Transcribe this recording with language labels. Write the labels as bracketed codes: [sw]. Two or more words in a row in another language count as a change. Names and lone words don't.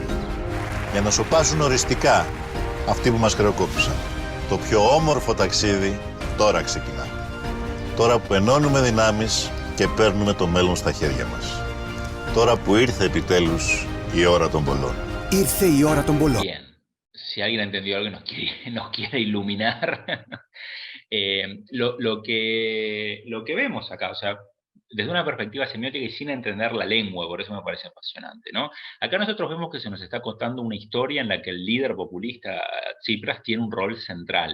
[el] Για να σωπάσουν οριστικά αυτοί που μας χρεοκόπησαν. Το πιο όμορφο ταξίδι τώρα ξεκινά. Τώρα που ενώνουμε δυνάμεις και παίρνουμε το μέλλον στα χέρια μας. Τώρα που ήρθε επιτέλους η ώρα των πολλών. Ήρθε η ώρα των πολλών. [es] Bien. Si alguien entendió algo y nos quiere iluminar, lo que vemos acá, o sea, desde una perspectiva semiótica y sin entender la lengua, por eso me parece apasionante, ¿no? Acá nosotros vemos que se nos está contando una historia en la que el líder populista Tsipras tiene un rol central.